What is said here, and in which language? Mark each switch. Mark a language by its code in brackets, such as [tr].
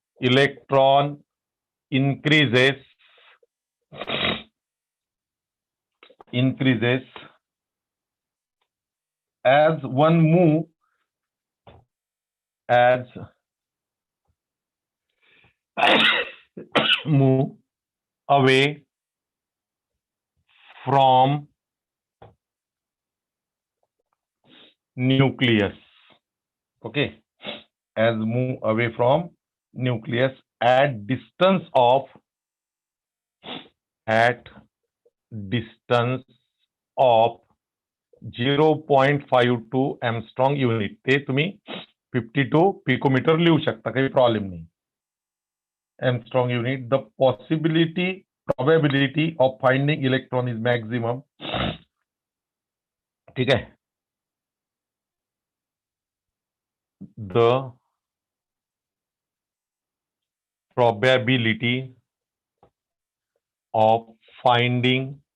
[en] electron increases as one move away from nucleus. Okay, as move away from nucleus at distance of 0.52 angstrom unit. [mr] ते तुम्ही 52 picometre लिहू शकता, काही problem नाही. [en] Angstrom unit. The probability of finding electron is maximum. [mr] ठीक है, [en] the probability of finding